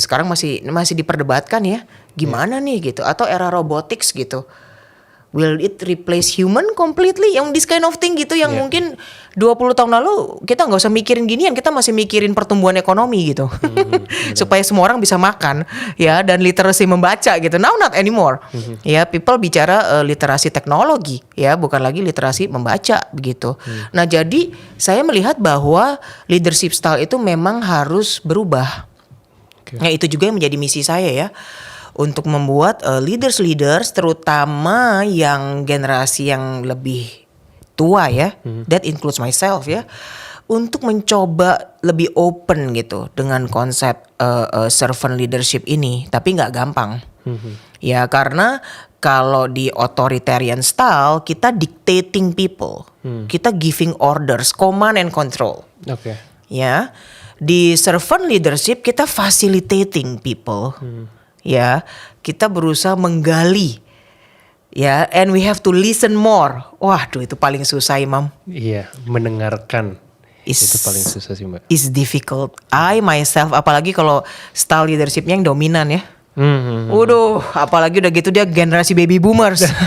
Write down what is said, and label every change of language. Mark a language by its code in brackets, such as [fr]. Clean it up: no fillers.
[id] Sekarang masih diperdebatkan ya. Gimana nih gitu, atau era robotics gitu. [en] Will it replace human completely? [id] Yang this kind of thing gitu yang mungkin 20 tahun lalu kita nggak usah mikirin ginian, kita masih mikirin pertumbuhan ekonomi gitu. Supaya semua orang bisa makan ya, dan literasi membaca gitu. Now not anymore. Ya, people bicara literasi teknologi ya, bukan lagi literasi membaca begitu. Nah, jadi saya melihat bahwa leadership style itu memang harus berubah. Nah, itu juga yang menjadi misi saya ya. Untuk membuat leaders terutama yang generasi yang lebih tua ya, that includes myself ya, untuk mencoba lebih open gitu dengan konsep servant leadership ini, tapi nggak gampang. Ya, karena kalau di authoritarian style kita dictating people, kita giving orders, command and control. Ya, di servant leadership kita facilitating people. Ya, kita berusaha menggali. [en] Ya, and we have to listen more. [id] Waduh, itu paling susah, Imam. Iya, mendengarkan. Itu paling susah sih, Mbak. It's difficult. I myself, apalagi kalau style leadershipnya yang dominan ya. Waduh, apalagi udah gitu dia generasi baby boomers.